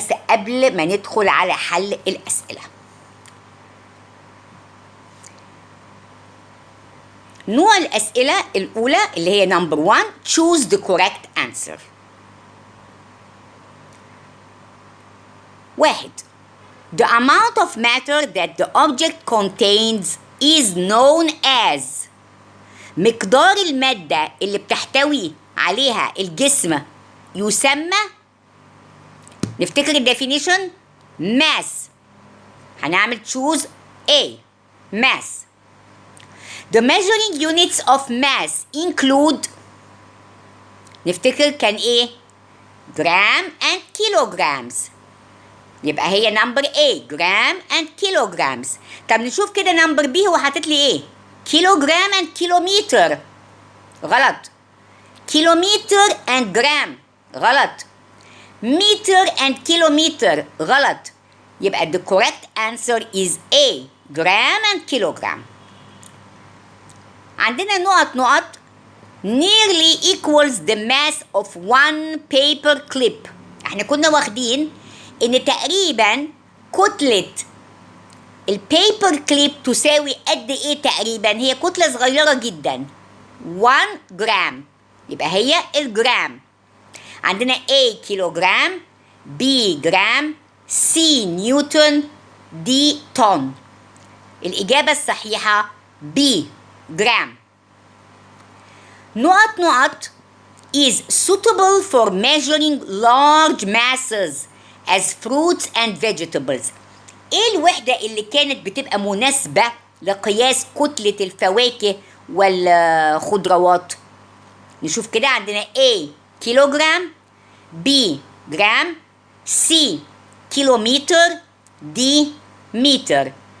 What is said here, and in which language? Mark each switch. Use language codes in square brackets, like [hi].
[ar] قبل ما ندخل على حل الأسئلة. نوع الأسئلة الأولى اللي هي [en] number 1 choose the correct answer. 1 The amount of matter that the object contains is known as. [ar] مقدار المادة اللي بتحتوي عليها الجسم يسمى، نفتكر الديفينيشن mass. هنعمل [en] choose A mass. The measuring units of mass include، [ar] نفتكر كان ايه؟ [en] Gram and kilograms. [ar] يبقى هي نمبر A جرام and kilograms. طب نشوف كده نمبر B هو حاطط لي ايه؟ كيلوغرام and كيلومتر. غلط. كيلومتر and جرام. غلط. متر and كيلومتر. غلط. [en] يبقى the correct answer is A gram and kilogram. [ar] عندنا نقط [en] nearly equals the mass of one paper clip. [ar] احنا كنا واخدين ان تقريبا كتلة البيبر كليب تساوي قد ايه تقريبا؟ هي كتلة صغيرة جدا 1 جرام، يبقى هي الجرام. عندنا A كيلوغرام، B جرام، C نيوتن، D طن. الإجابة الصحيحة B جرام. [en] نقط is suitable for measuring large masses as fruits and vegetables. [ar] ايه الوحدة اللي كانت بتبقى مناسبة لقياس كتلة الفواكه والخضروات؟ نشوف كده. عندنا A كيلوغرام، B جرام، C كيلومتر، D متر.